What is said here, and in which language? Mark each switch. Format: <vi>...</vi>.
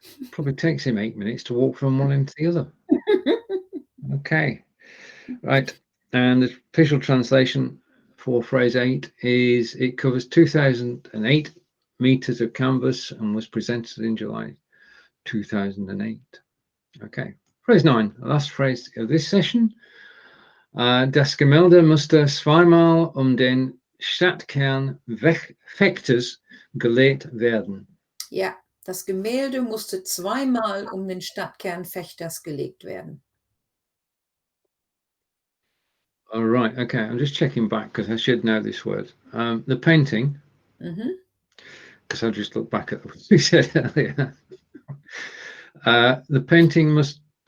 <en>Probably takes him 8 minutes to walk from one end to the other. Okay, right. And the official translation for phrase 8 is it covers 2008 meters of canvas and was presented in July 2008. Okay, phrase 9, the last phrase of this session.</en> <de>Das Gemälde musste zweimal den Stadtkern Vechtes gelegt werden. Ja, das Gemälde musste zweimal den Stadtkern Vechters gelegt werden.</de> <en>All right, okay, I'm just checking back because I should know this word. The painting, because I just looked back at what we said earlier. The painting must</en>